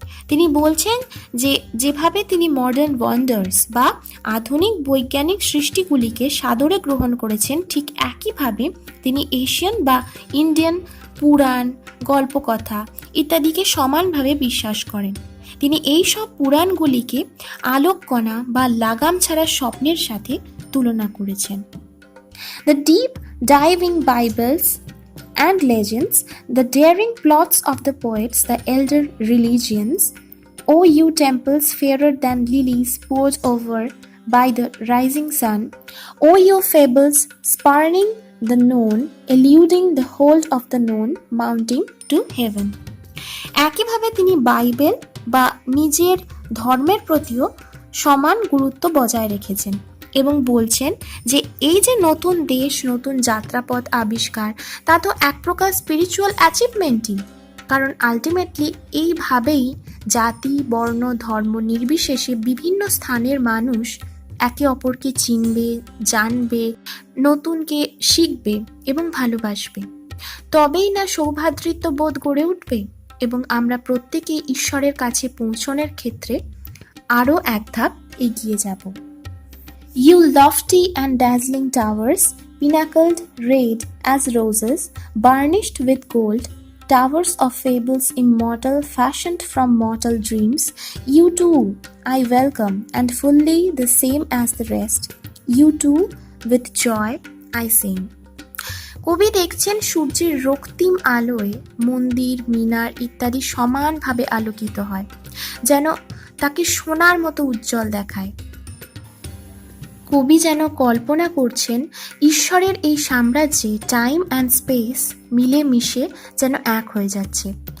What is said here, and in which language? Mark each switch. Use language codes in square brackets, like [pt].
[bn] তিনি বলছেন যে যেভাবে তিনি মডার্ন ওয়ান্ডার্স বা আধুনিক বৈজ্ঞানিক সৃষ্টিগুলিকে সাদরে গ্রহণ করেছেন, ঠিক একইভাবে তিনি এশিয়ান বা ইন্ডিয়ান পুরাণ, গল্পকথা ইত্যাদিকে সমানভাবে বিশ্বাস করেন। তিনি এই সব পুরাণগুলিকে আলোককণা বা লাগাম ছাড়া স্বপ্নের সাথে তুলনা করেছেন। [en] The deep diving Bibles and legends, the daring plots of the poets, the elder religions, O you temples fairer than lilies poured over by the rising sun, O you fables spurning the known, eluding the hold of the known, mounting to heaven. [bn] একইভাবে তিনি Bible বা নিজের ধর্মের প্রতিও সমান গুরুত্ব বজায় রেখেছেন এবং বলছেন যে এই যে নতুন দেশ, নতুন যাত্রাপথ আবিষ্কার, তা তো এক প্রকার স্পিরিচুয়াল অ্যাচিভমেন্টই। কারণ আলটিমেটলি এইভাবেই জাতি, বর্ণ, ধর্ম নির্বিশেষে বিভিন্ন স্থানের মানুষ একে অপরকে চিনবে, জানবে, নতুনকে শিখবে এবং ভালোবাসবে। তবেই না সৌভ্রাতৃত্ব বোধ গড়ে উঠবে এবং আমরা প্রত্যেকে ঈশ্বরের কাছে পৌঁছনের ক্ষেত্রে আরও এক ধাপ এগিয়ে যাব। [en] You lofty and dazzling towers, pinnacled red as roses, burnished with gold, towers of fables immortal, fashioned from mortal dreams, you too I welcome, and fully the same as the rest, you too with joy I sing. [bn] কবি দেখছেন সূর্যের রক্তিম আলোয় মন্দির, মিনার ইত্যাদি সমানভাবে আলোকিত হয়, যেন তাকে সোনার মতো উজ্জ্বল দেখায়। কবি যেন কল্পনা করছেন ঈশ্বরের এই সাম্রাজ্যে [en] time and space [bn] মিলে মিশে যেন এক হয়ে যাচ্ছে।